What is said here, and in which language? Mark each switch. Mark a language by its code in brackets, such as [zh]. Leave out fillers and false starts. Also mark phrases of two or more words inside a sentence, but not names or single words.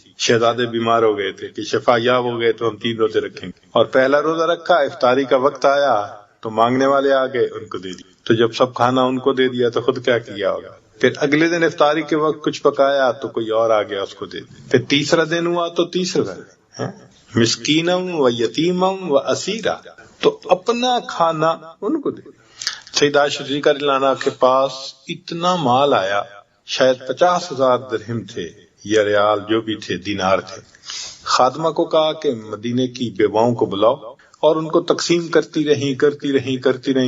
[ur] شہزادے بیمار ہو گئے تھے کہ شفا یاب ہو گئے تو ہم 3 روزے رکھیں گے، اور پہلا روزہ رکھا، افطاری کا وقت آیا تو مانگنے والے آ گئے، ان کو دے دیا۔ تو جب سب کھانا ان کو دے دیا تو خود کیا کیا ہوگا؟ پھر اگلے دن افطاری کے وقت کچھ پکایا تو کوئی اور آ گیا، اس کو دے دیا۔ پھر تیسرا دن ہوا تو تیسرا [ar] مسکینم و یتیمم و اسیرا، [ur] تو اپنا کھانا ان کو دے دیا۔ سیدہ شریکہ رضی اللہ عنہا کے پاس اتنا مال آیا، شاید 50,000 درہم تھے یا ریال جو بھی تھے، دینار تھے۔ خادمہ کو کہا کہ مدینے کی بیواؤں کو بلاؤ، اور ان کو تقسیم کرتی رہیں۔